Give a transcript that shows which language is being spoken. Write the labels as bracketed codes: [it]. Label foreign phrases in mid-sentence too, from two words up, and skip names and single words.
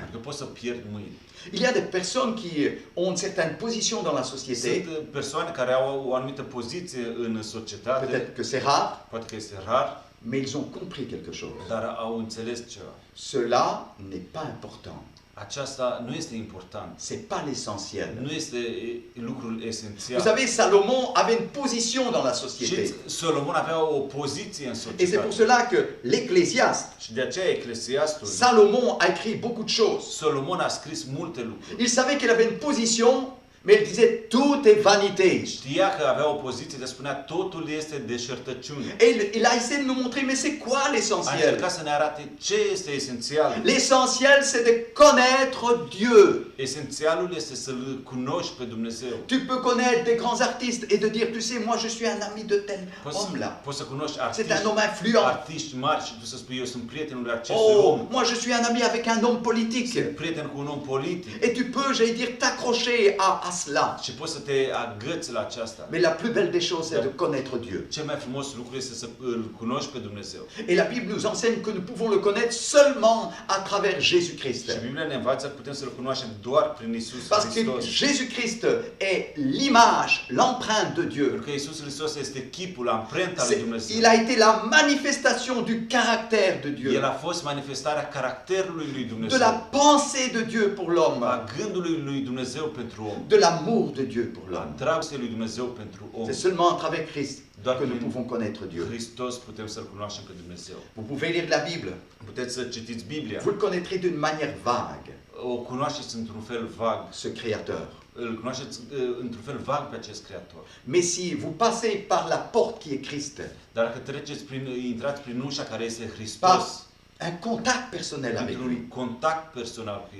[ro] Pentru că poți să pierd mâine. [fr] Il y a des personnes qui ont une certaine position dans la société. [ro] Sunt persoane care au o anumită poziție în societate, [fr] Peut-être que c'est rare, [ro] poate că este rar, [fr] mais ils ont compris quelque chose. [ro] dar au înțeles ceva. [fr] Cela n'est pas important. [ro] Aceasta nu este important. [fr] C'est pas l'essentiel. [ro] Nu este lucrul [fr] Vous [ro] esențial. [fr] savez, Salomon avait une position dans la société. [ro] Și Solomon avea o poziție în [fr] Et c'est pour [ro] societate. [fr] cela que l'Ecclésiaste, [ro] Și de aceea Eclesiastul, [fr] Salomon a écrit beaucoup de choses. [ro] Solomon a scris multe lucruri. [fr] Il savait qu'il avait une position, mais il disait tout est vanité. [ro] Știa că avea o poziție de spunea totul este deșertăciune. [fr] Et il a essayé de nous montrer, mais c'est quoi [ro] A [fr] l'essentiel? [ro] încercat să ne arate ce este esențial. [fr] L'essentiel, c'est de connaître Dieu. [ro] Esențialul este să-L cunoști pe Dumnezeu. [fr] Tu peux connaître des grands artistes et de dire, tu sais, moi je suis un ami de tel homme-là. [ro] Poți să cunoști [fr] C'est un homme influent. [ro] artiști mari și tu să spui eu sunt prietenul acestui [fr] Oh, [ro] om. [fr] moi je suis un ami avec un homme politique. [ro] Sunt prieten cu un om politic. [fr] Et tu peux, j'allais dire, t'accrocher à cela. [ro] Și poți să te agăți la aceasta. [fr] Mais la plus belle des choses, c'est de connaître Dieu. [ro] Cel mai frumos lucru este să îl cunoști pe Dumnezeu. [fr] Et la Bible nous enseigne que nous pouvons le connaître seulement à travers Jésus-Christ. [ro] Și Biblia ne învață că putem să-L cunoaștem doar prin Isus [fr] Parce que [ro] Hristos. [fr] Jésus-Christ est l'image, l'empreinte de Dieu. [ro] Pentru că Isus Hristos este chipul, amprenta lui Dumnezeu. [fr] Il a été la manifestation du caractère de Dieu, [ro] El a fost manifestarea caracterului lui [fr] de [ro] Dumnezeu. [fr] la pensée de Dieu pour l'homme, [ro] A gândului lui Dumnezeu pentru om. [fr] de l'amour de Dieu pour [ro] A [fr] l'homme. [ro] dragostei lui Dumnezeu pentru om. [fr] C'est seulement à travers Christ [ro] Doar [fr] que nous [ro] prin [fr] pouvons connaître Dieu. [ro] Hristos putem să-L cunoaștem pe Dumnezeu. [fr] Vous pouvez lire la Bible, [ro] Puteți să citiți Biblia. [fr] vous le connaîtrez d'une manière vague, [ro] O cunoașteți într-un fel vag. [fr] ce Créateur. [ro] Îl cunoașteți într-un fel vag pe acest Creator. [fr] Mais si vous passez par la porte qui est Christ, [ro] Dar dacă treceți intrați prin ușa care este [fr] par [ro] Hristos, [fr] un contact personnel avec lui, [ro] într-un contact personal cu